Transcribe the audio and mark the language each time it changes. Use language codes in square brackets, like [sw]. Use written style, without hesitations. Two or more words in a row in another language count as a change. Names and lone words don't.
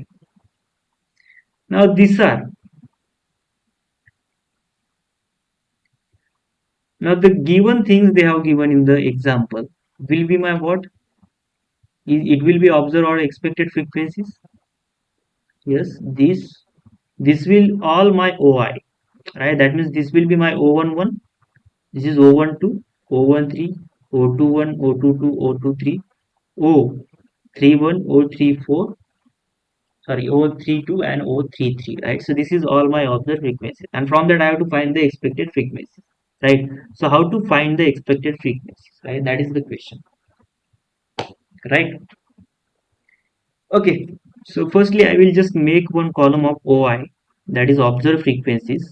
[en] Now these are now the given things they have given in the example will be my what? It will be observed or expected frequencies. Yes, this will all my OI. Right, that means this will be my O11. This is O12, O13, O21, O22, O23, O31, O34, sorry, O32 and O33, right? So this is all my observed frequencies. And from that I have to find the expected frequencies, right? So how to find the expected frequencies, right? That is the question, right? Okay. So firstly, I will just make one column of OI, that is observed frequencies.